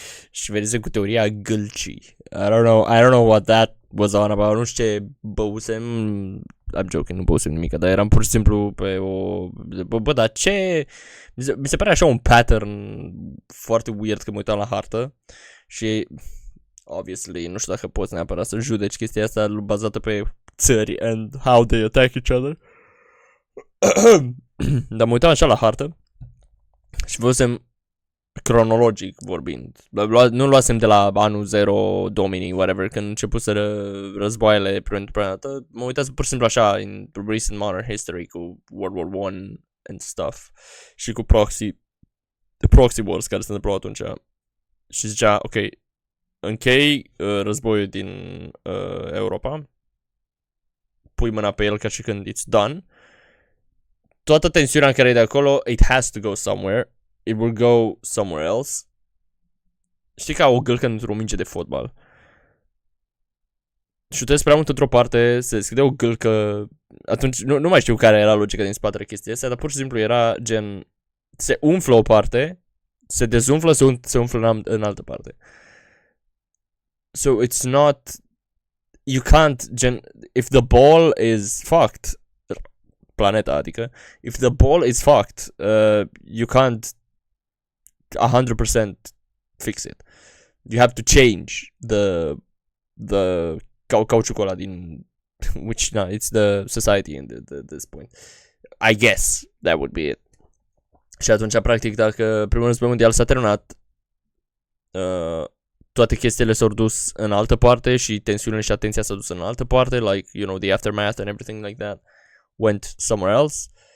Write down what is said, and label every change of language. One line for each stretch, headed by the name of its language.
Romanian: Și venise cu teoria gâlcii.
English: I don't know what that was on about.
Romanian: Nu știu ce băusem.
English: I'm joking,
Romanian: nu băusem nimic, dar eram pur și simplu pe o... Bă, dar ce... Mi se pare așa un pattern foarte weird când mă uitam la hartă. Și... Obviously, nu știu dacă poți neapărat să judeci chestia asta bazată pe țări
English: and how they attack each other.
Romanian: Dar mă uitam așa la hartă și văzusem cronologic vorbind. Nu luasem de la anul 0, Domini, whatever, când începuseră războaiele pentru prima dată. Mă uitam pur și simplu așa
English: in recent modern history
Romanian: cu World War I
English: and stuff.
Romanian: Și cu proxy wars care se întâmplau atunci. Și zicea, ok, închei războiul din Europa, pui mâna pe el ca și când
English: it's done.
Romanian: Toată tensiunea care e de acolo,
English: it has to go somewhere. It will go somewhere else.
Romanian: Știi ca o gâlcă într-o minge de fotbal. Șutezi prea mult într-o parte, se deschide o gâlcă. Atunci nu mai știu care era logica din spatele chestia asta, dar pur și simplu era gen... Se umflă o parte, se dezumflă, se umflă în altă parte.
English: So it's not... You can't... Gen... If the ball is fucked...
Romanian: Planeta, adică...
English: If the ball is fucked, you can't 100% fix it. You have to change the
Romanian: cauciucul ăla din...
English: Which, no, it's the society in this point. I guess that would be it.
Romanian: Și atunci, practic, dacă primul război mondial s-a terminat, toate chestiile s-au dus în altă parte și tensiunile și atenția s-a dus în altă parte,
English: like, you know, the aftermath and everything like that went somewhere else.